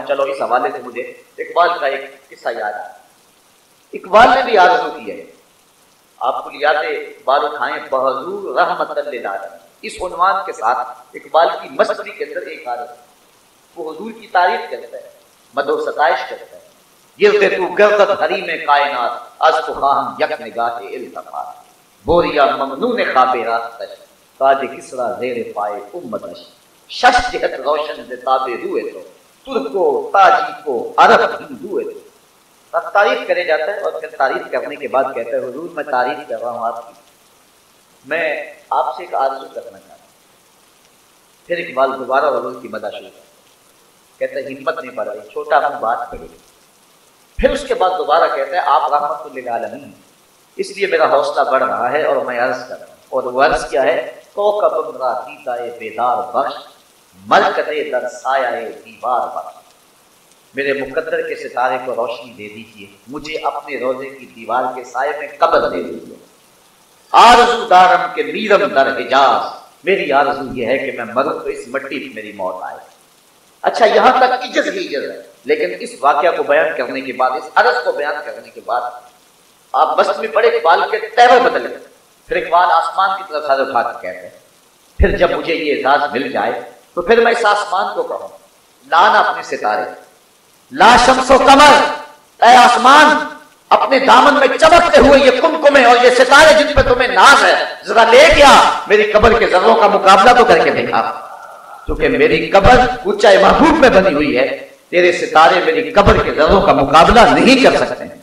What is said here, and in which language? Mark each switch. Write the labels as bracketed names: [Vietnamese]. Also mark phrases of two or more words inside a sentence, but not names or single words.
[Urdu] چلو اس حوالے سے مجھے اقبال کا ایک قصہ یاد آیا۔ اقبال نے بھی آرزو کی ہے، آپ کو یاد ہے، اقبال اٹھائیں بحضور رحمت للعالمین، اس عنوان کے ساتھ اقبال کی مصری کے اندر ایک آرزو، وہ حضور کی تعریف کرتا ہے، مدح و ستائش کرتا ہے۔ [Persian] گرتے تو گردت حریم کائنات، از تو خواہم یک نگاہ التفات، بوریا ممنون خواب راستش، تاج کسرا زیر پائے امتش، شش جہت روشن دے تابے روئے تو، ترکو تاجی کو عرب ہندوئے تو۔ [Urdu] اب تعریف کرے جاتا ہے، اور پھر تعریف کرنے کے بعد کہتا ہے حضور میں تعریف کر رہا ہوں آپ کی، میں آپ سے ایک آرزو کرنا چاہتا ہوں۔ پھر اقبال دوبارہ حضور کی مدح شروع کہتا ہے ہمت نہیں پڑ رہی، چھوٹا ہم بات کریں۔ پھر اس کے بعد دوبارہ کہتا ہے آپ رحمت للعالمین، اس لیے میرا حوصلہ بڑھ رہا ہے اور میں عرض کر رہا ہوں۔ اور وہ عرض کیا ہے؟ [Persian] کوکب را دیدائے بیدار بخش، ملکتے در سایہ دیوار بخش، [Urdu] میرے مقدر کے ستارے کو روشنی دے دیجیے، مجھے اپنے روزے کی دیوار کے سائے میں قبر دے دیجیے۔ [Persian] آرزو دارم کے میرم در حجاز، [Urdu] میری آرزو یہ ہے کہ میں مروں تو اس مٹی پہ میری موت آئے۔ اچھا یہاں تک عجز ہی عجز ہے، لیکن اس واقعہ کو بیان کرنے کے بعد، اس عرض کو بیان کرنے کے بعد آپ بس میں پڑے اقبال کے تیور بدل گئے۔ پھر اقبال آسمان کی طرف سر اٹھا کر کہتے ہیں پھر جب مجھے یہ اعزاز مل جائے تو پھر میں اس آسمان کو کہوں لانا اپنے ستارے، لا شمس و قمر، اے آسمان اپنے دامن میں چمکتے ہوئے یہ کمکمے اور یہ ستارے جن پہ تمہیں ناز ہے، ذرا لے گیا میری قبر کے ذروں کا مقابلہ تو کر کے دیکھا، کیونکہ میری قبر اونچائی محبوب میں بنی ہوئی ہے، تیرے ستارے میری قبر کے ذروں کا مقابلہ نہیں کر سکتے ہیں۔